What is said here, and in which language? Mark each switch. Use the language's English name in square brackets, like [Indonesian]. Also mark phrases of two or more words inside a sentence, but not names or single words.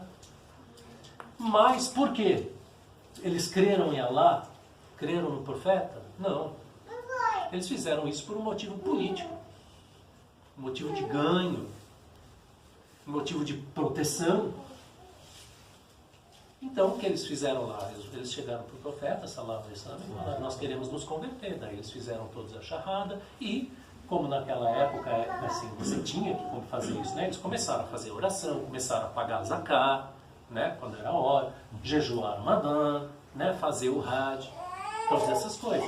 [Portuguese] Mas por quê? Eles creram em Allah? Creram no profeta? Não. Eles fizeram isso por um motivo político, um motivo de ganho, um motivo de proteção. Então, o que eles fizeram lá? Eles chegaram para o profeta, [Arabic] صلى الله عليه وسلم, [Portuguese] e falaram, nós queremos nos converter. Daí eles fizeram todos a charrada e, como naquela época, assim, você tinha que fazer isso, né? Eles começaram a fazer oração, começaram a pagar zakat, né? Quando era a hora, jejuar Ramadan, né? Fazer o Hajj, todas essas coisas.